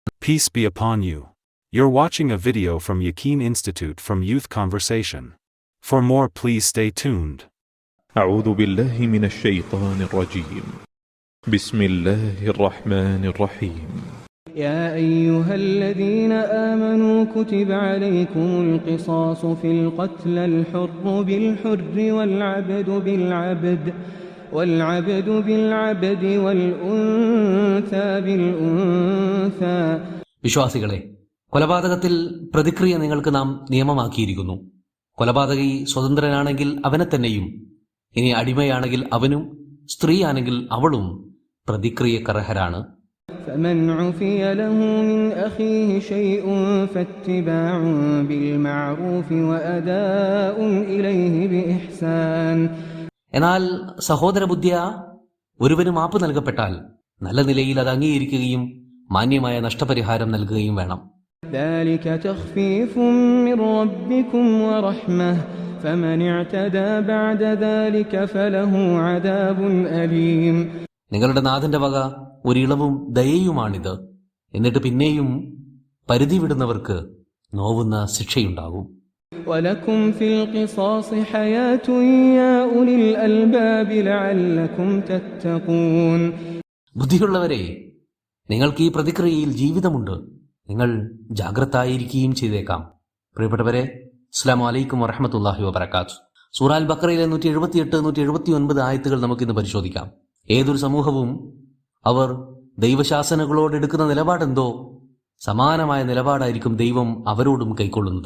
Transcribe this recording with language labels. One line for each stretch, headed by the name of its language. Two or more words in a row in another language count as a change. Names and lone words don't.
English: Peace be upon you. You're watching a video from Yaqeen Institute from Youth Conversation. For more, please stay tuned.
Arabic: أعوذ بالله من الشيطان الرجيم. بسم الله الرحمن الرحيم. يا أيها الذين آمنوا كتب عليكم القصاص في القتلى الحر بالحر والعبد بالعبد والأنثى بالأنثى.
Malayalam: വിശ്വാസികളെ, കൊലപാതകത്തിൽ പ്രതിക്രിയ നിങ്ങൾക്ക് നാം നിയമമാക്കിയിരിക്കുന്നു. കൊലപാതകി സ്വതന്ത്രനാണെങ്കിൽ അവനെ തന്നെയും, ഇനി അടിമയാണെങ്കിൽ അവനും, സ്ത്രീയാണെങ്കിൽ അവളും പ്രതിക്രിയക്കർഹരാണ്.
Arabic: فمن عفي له من أخيه شيء فاتباع بالمعروف وأداء إليه بإحسان.
Malayalam: എന്നാൽ സഹോദരബുദ്ധിയ ഒരുവന് മാപ്പ് നൽകപ്പെട്ടാൽ നല്ല നിലയിൽ അത് അംഗീകരിക്കുകയും മാന്യമായ നഷ്ടപരിഹാരം നൽകുകയും വേണം.
Arabic: ذلك تخفيف من ربكم ورحمة فمن اعتدى بعد ذلك فله عذاب أليم.
Malayalam: നിങ്ങളുടെ നാഥന്റെ വക ഒരിളവും ദയയുമാണിത്. എന്നിട്ട് പിന്നെയും പരിധി വിടുന്നവർക്ക് നോവുന്ന ശിക്ഷയുണ്ടാകും.
Arabic: ولكم في القصاص حياة يا أولي الألباب لعلكم تتقون.
Malayalam: ബുദ്ധിയുള്ളവരെ, നിങ്ങൾക്ക് ഈ പ്രതിക്രിയയിൽ ജീവിതമുണ്ട്. നിങ്ങൾ ജാഗ്രതായിരിക്കുകയും ചെയ്തേക്കാം. പ്രിയപ്പെട്ടവരെ,
Arabic: السلام عليكم ورحمة الله وبركاته.
Malayalam: സൂറ അൽ ബഖറയിലെ 178, 179 ആയത്തുകൾ നമുക്കിന്ന് പരിശോധിക്കാം. ഏതൊരു സമൂഹവും അവർ ദൈവശാസനകളോട് എടുക്കുന്ന നിലപാടെന്തോ സമാനമായ നിലപാടായിരിക്കും ദൈവം അവരോടും കൈക്കൊള്ളുന്നത്.